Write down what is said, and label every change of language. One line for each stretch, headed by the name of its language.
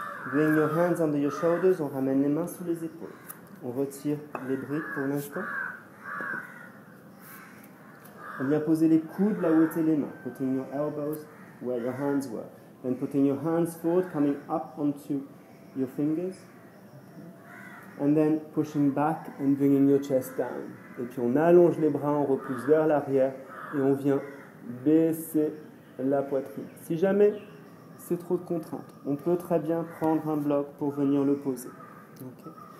English: Bring your hands under your shoulders,
French: on ramène les mains sous les épaules. On retire les briques pour l'instant. On vient poser les coudes là où étaient les mains,
English: putting your elbows where your hands were. Then putting your hands forward, coming up onto your fingers. And then pushing back and bringing your chest down.
French: Et puis on allonge les bras, on repousse vers l'arrière et on vient baisser la poitrine. Si jamais c'est trop de contraintes, on peut très bien prendre un bloc pour venir le poser. Okay.